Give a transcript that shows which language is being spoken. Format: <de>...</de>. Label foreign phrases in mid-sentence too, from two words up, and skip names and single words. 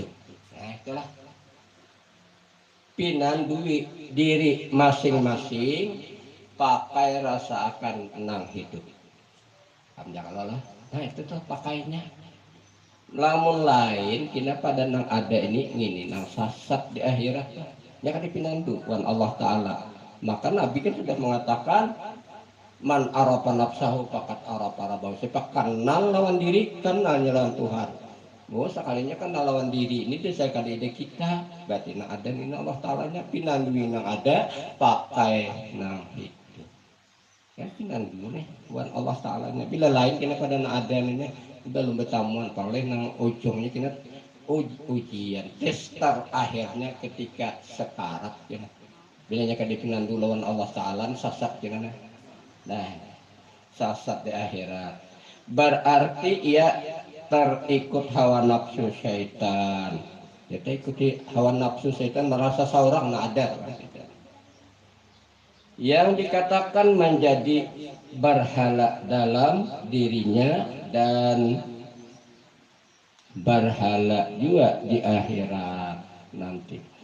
<bjn>Nah itulah pinandui diri masing-masing, pakai rasa akan nang hidup. Jangan lah. Nah itu tuh pakainya. Lamun lain kina pada nang ada ini nang sasat di akhirat ya kan dipinandu wan Allah Ta'ala. Maka Nabi kan sudah mengatakan</bjn> <ar>man arafa nafsahu faqad arafa rabbahu.</ar> <bjn>Siapa kenal lawan diri, kenalnya lawan Tuhan. Oh sekalinya kenal lawan diri ini saya kali ide kita, berarti nang ada ini Allah Ta'alanya pinandu nang ada, pakai nang hidup. Ya pinandu nih wan Allah Ta'alanya. Bila lain kina pada nang ada ini belum bertamuan paling nang ujungnya kena ujian tester akhirnya ketika sekarat ya. Bilanya kan dipinandu lawan Allah Ta'ala sasat ya. Nah sasat di akhirat berarti ia terikut hawa nafsu syaitan. Kita ikuti hawa nafsu syaitan, merasa seorang nah ada yang dikatakan menjadi berhala dalam dirinya dan berhala juga di akhirat nanti.</bjn>